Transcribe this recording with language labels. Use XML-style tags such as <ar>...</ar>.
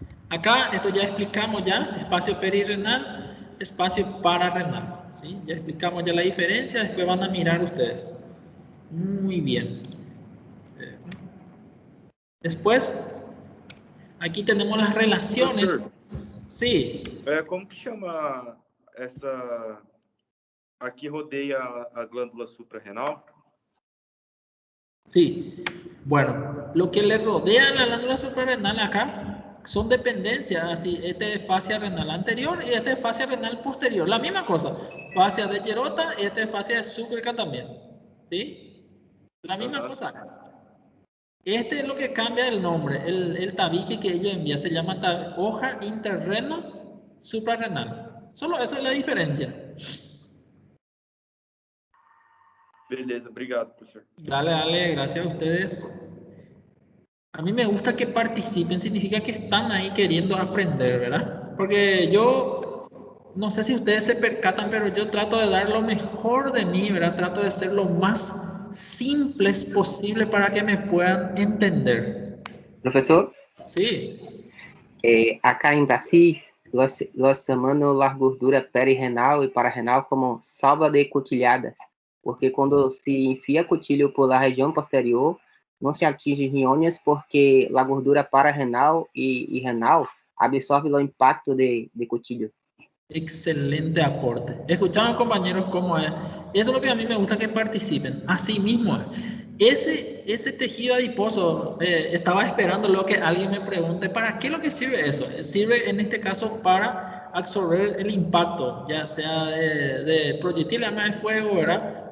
<es>Acá, esto ya explicamos ya, espacio perirrenal, espacio pararrenal. ¿Sí? Ya explicamos ya la diferencia, después van a mirar ustedes. Muy bien. Después, aquí tenemos las relaciones.</es> <pt>Professor,</pt> <es>Sí.</es> <pt>como que chama essa... Aqui rodeia a glândula suprarrenal?</pt> <es>Sí. Bueno, lo que le rodea a la glándula suprarrenal acá son dependencias, así, este es fascia renal anterior y este es fascia renal posterior. La misma cosa, fascia de Gerota y este es fascia de Zuckerman también. ¿Sí? La misma cosa acá. Este es lo que cambia el nombre, el tabique que ellos envían, se llama hoja interreno suprarrenal. Solo esa es la diferencia.</es> <pt>Beleza, obrigado, professor.</pt> <es>Dale, gracias a ustedes. A mí me gusta que participen, significa que están ahí queriendo aprender, ¿verdad? Porque yo, no sé si ustedes se percatan, pero yo trato de dar lo mejor de mí, ¿verdad? Trato de ser lo más simples posible para que me puedan entender.</es> <pt>Professor,</pt> <es>Sí,</es> <pt>acá em Brasil, nós chamamos a gordura perirenal e pararenal como salva de cutilhadas, porque quando se enfia cutilho por la região posterior, não se atinge riñones porque a gordura pararenal e renal absorve o impacto de cutillo.</pt> <es>excelente aporte. Escucharon, compañeros, cómo es. Eso es lo que a mí me gusta que participen. Así mismo es. Ese tejido adiposo, estaba esperando lo que alguien me pregunte, ¿para qué es lo que sirve eso? Sirve en este caso para absorber el impacto, ya sea de proyectil, arma de fuego, ¿verdad?</es>